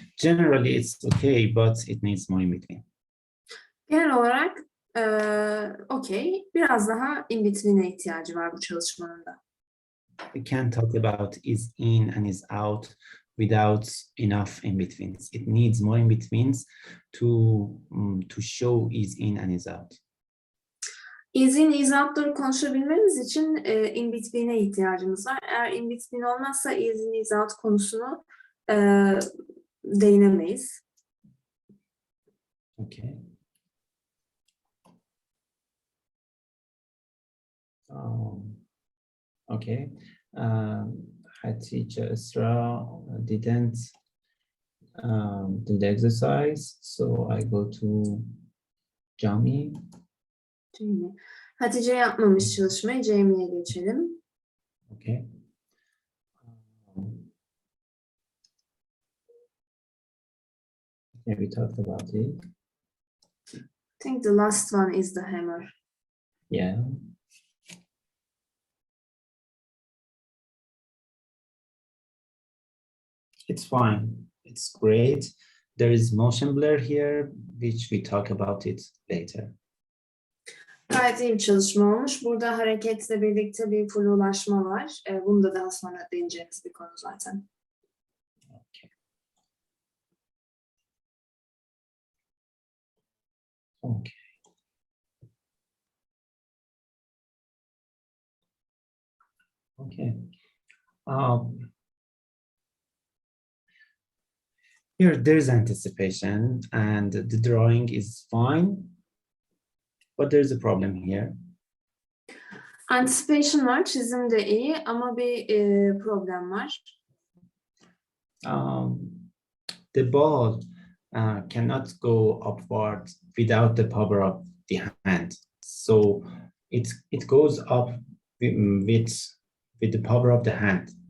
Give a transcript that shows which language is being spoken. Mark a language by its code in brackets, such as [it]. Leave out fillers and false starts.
[en] Generally, it's okay, but it needs more in between. [tr] Genel olarak okey. Biraz daha in between'e ihtiyacı var bu çalışmanın da. [en] We can't talk about is in and is out without enough in betweens. It needs more in betweens to show is in and is out. [tr] Is in, is out'ları konuşabilmemiz için in between'e ihtiyacımız var. Eğer in between olmazsa is in, is out konusunu değinemeyiz. [en] Okay. Okay. Hatice Esra didn't do the exercise, so I go to Jami. Jamie. [tr] Hatice yapmamış çalışmayı. Jamie'ye geçelim. [en] Okay. Yeah, we talked about it. I think the last one is the hammer. Yeah. It's fine. It's great. There is motion blur here, which we talk about it later. [tr] Gayet iyi bir çalışma olmuş. Burada hareketle birlikte bir flulaşma var. Bunu da daha sonra değineceğimiz bir konu zaten. [en] Okay. Okay. Here, there's anticipation, and the drawing is fine, but there's a problem here. [tr] Anticipation var, çizim de iyi ama bir problem var. [en] The ball cannot go upward without the power of the hand. So it goes up with the power of the hand.